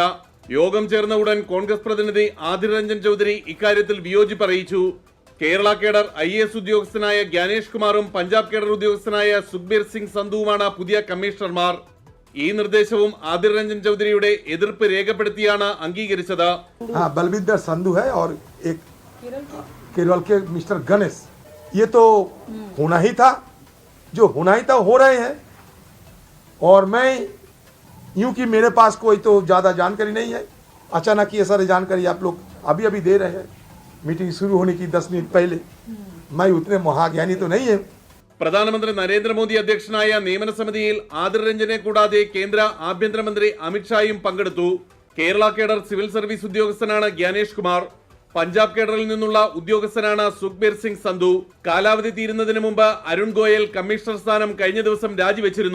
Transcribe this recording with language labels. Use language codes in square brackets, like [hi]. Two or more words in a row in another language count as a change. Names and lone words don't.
[ml] യോഗം ചേർന്ന ഉടൻ കോൺഗ്രസ് പ്രതിനിധി ആദിർ രഞ്ജൻ ചൌധരി ഇക്കാര്യത്തിൽ വിയോജിപ്പ് അറിയിച്ചു. കേരള കേഡർ IAS ഉദ്യോഗസ്ഥനായ ഗ്യാനേഷ് കുമാറും പഞ്ചാബ് കേഡർ ഉദ്യോഗസ്ഥനായ സുഖ്ബീർ സിംഗ് സന്ധുവുമാണ് പുതിയ കമ്മീഷണർമാർ. ഈ നിർദ്ദേശവും ആദിർ രഞ്ജൻ ചൌധരിയുടെ എതിർപ്പ് രേഖപ്പെടുത്തിയാണ് അംഗീകരിച്ചത്. [hi] बलविंदर संधू है और एक केरल के मिस्टर गणेश, ये तो होना ही था, जो होना ही था हो रहे हैं. और मैं यूं कि मेरे पास कोई तो ज़्यादा जानकारी नहीं है. अचानक ये सारी जानकारी आप लोग अभी अभी दे रहे हैं. मीटिंग शुरू होने की 10 मिनट पहले. मैं उतने महाज्ञानी तो नहीं है. [ml] പ്രധാനമന്ത്രി നരേന്ദ്രമോദി അധ്യക്ഷനായ നിയമന സമിതിയിൽ ആദിർ രഞ്ജനെ കൂടാതെ കേന്ദ്ര ആഭ്യന്തരമന്ത്രി അമിത്ഷായും പങ്കെടുത്തു. കേരള കേഡർ സിവിൽ സർവീസ് ഉദ്യോഗസ്ഥനാണ് ഗ്യാനേഷ് കുമാർ. പഞ്ചാബ് കേഡറിൽ നിന്നുള്ള ഉദ്യോഗസ്ഥനാണ് സുഖ്ബീർ സിംഗ് സന്ധു. കാലാവധി തീരുന്നതിന് മുമ്പ് അരുൺ ഗോയൽ കമ്മീഷണർ സ്ഥാനം കഴിഞ്ഞ ദിവസം രാജിവെച്ചിരുന്നു.